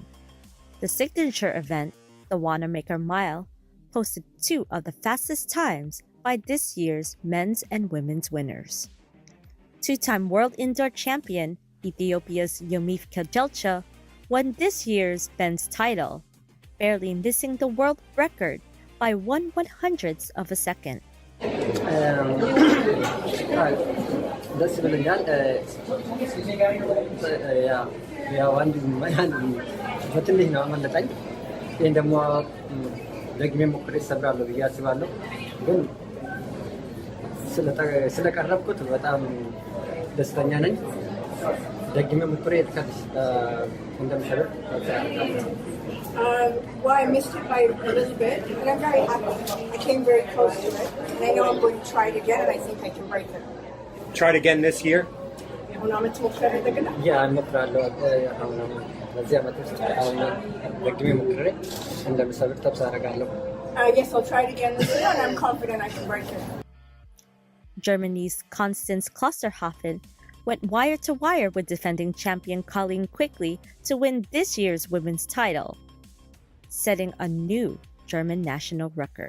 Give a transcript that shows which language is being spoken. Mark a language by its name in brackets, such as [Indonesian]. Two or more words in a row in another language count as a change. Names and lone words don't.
[English] The signature event, the Wanamaker Mile, posted 2 of the fastest times by this year's men's and women's winners. 2-time world indoor champion Ethiopia's Yomif Kejelcha won this year's men's title, barely missing the world record by 1/100th of a second. [Amharic] ደስ ብለኛል። ያው አንድ በትንሽ ነው አመለጠኝ። ይህን ደግሞ ደግሜ ሞክሬ እሰብራለሁ ብዬ አስባለሁ። ግን ስለቀረብኩት በጣም ደስተኛ ነኝ። ደግሜ ሞክሬ እንደምሰብር [English] Well, I missed it by a little bit, but I'm very happy. I came very close to it, and I know I'm going to try it again, and I think I can break it. Try it again this year? Yeah, [Amharic] እሞክራለሁ። በዚህ ዓመት ውስጥ አሁን ደግሜ ሞክሬ እንደምሰብር ተስፋ አደርጋለሁ። [English] Yes, I'll try it again this year, and I'm confident I can break it. Germany's Constance Klosterhoffen went wire to wire with defending champion Colleen Quickly to win this year's women's title, setting a new German national record.